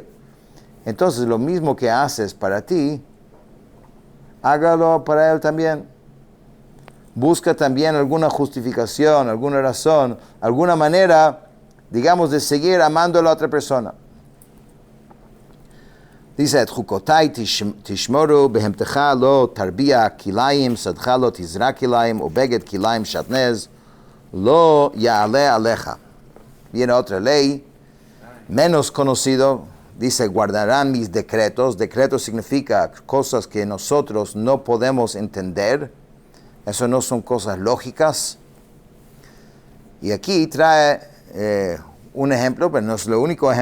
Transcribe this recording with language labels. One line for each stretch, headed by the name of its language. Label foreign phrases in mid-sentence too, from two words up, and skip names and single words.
Spanish: Entonces lo mismo que haces para ti, hágalo para él también. Busca también alguna justificación, alguna razón, alguna manera, digamos, de seguir amando a la otra persona.
Hebrew: Dice, את חקתי תשמרו בהמתך לא תרביע כלאים שדך לא תזרע כלאים ובגד כלאים שעטנז לא יעלה עליך.
Spanish: Viene otra ley, menos conocido, dice, guardarán mis decretos. Decretos significa cosas que nosotros no podemos entender. Eso no son cosas lógicas. Y aquí trae un ejemplo, pero no es el único ejemplo.